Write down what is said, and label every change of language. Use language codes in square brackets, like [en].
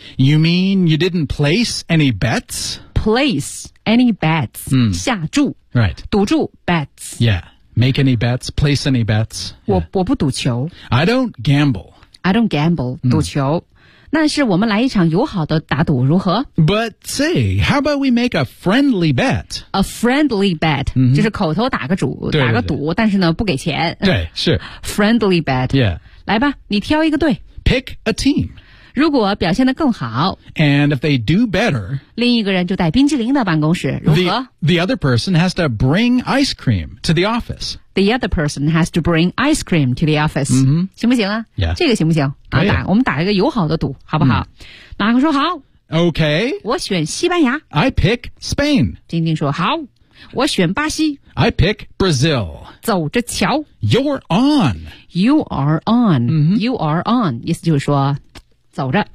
[en] ？You mean you didn't place any bets？ Place any bets？、 [zh] 嗯、下注。 [en] Right。 [zh] 赌注 bets。 [en] Yeah。 Make any bets, place any bets.、Yeah. [zh] 我不赌球。 [en] I don't gamble. I don't gamble, 赌球、嗯。 [zh] 那是我们来一场友好的打赌如何 [en] ?But say, how about we make a friendly bet? A friendly bet,、 [zh] 嗯、就是口头打个赌对对对打个赌但是呢不给钱。对是。 [en] Friendly bet. Yeah. [zh] 来吧你挑一个队。 [en] Pick a team. [zh] 如果表现得更好。 [en] And if they do better, [zh] 另一个人就带冰淇淋到办公室如何 [en] the other person has to bring ice cream to the office. The other person has to bring ice cream to the office.、 Mm-hmm. [zh] 行不行啊、 [en] yeah. [zh] 这个行不行、 [en] 啊 oh, yeah. [zh] 我们打一个友好的赌好不好、mm. 马克说好 [en] OK [zh] 我选西班牙 [en] I pick Spain [zh] 丁丁说好我选巴西 [en] I pick Brazil [zh] 走着瞧 [en] You're on You are on、 mm-hmm. You are on [zh] 意思就是说走着